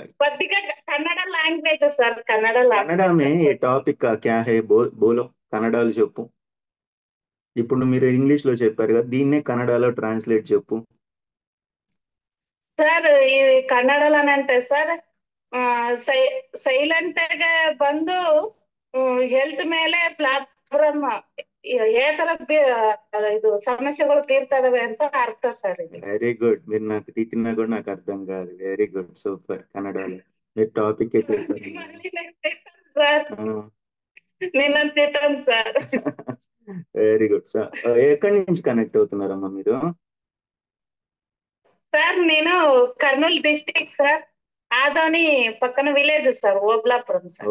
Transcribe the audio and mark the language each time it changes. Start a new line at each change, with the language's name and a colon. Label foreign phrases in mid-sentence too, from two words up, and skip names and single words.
Telugu: కొద్దిగా కన్నడ లాంగ్వేజ్ సార్. కన్నడ
Hindi: में टॉपिक क्या है बोलो, కన్నడలో చెప్పు.
Telugu: ఇప్పుడు మీరు ఇంగ్లీష్ లో చెప్పారు కదా, దీన్నే కన్నడలో ట్రాన్స్లేట్ చెప్పు. సార్ ఈ కన్నడలో అంటే సార్
Kannada: ಸೈಲೆಂಟ್ ಆಗಿ ಬಂದು ಹೆಲ್ತ್ ಮೇಲೆ ಪ್ಲಾಟ್ಫಾರ್ಮ್ ఏ ತರ ಇದು ಸಮಸ್ಯೆಗಳು ತೀರ್ತಾ ಇದಾವೆ ಅಂತ ಅರ್ಥ ಸರ್ ఇది.
Telugu: వెరీ గుడ్. మీరు నాకు తిట్టినా కూడా నాకు అర్థం కాదు. వెరీ గుడ్, సూపర్. కన్నడలో మీరు టాపిక్ సార్ నేను తిట్టాను సార్. వెరీ గుడ్ సార్. ఎక్కడి నుంచి కనెక్ట్ అవుతున్నారమ్మా మీరు? సార్ నేను కర్నూలు డిస్ట్రిక్ట్ సార్, ఆదోని పక్కన విలేజ్ సార్, ఓబులాపురం సార్.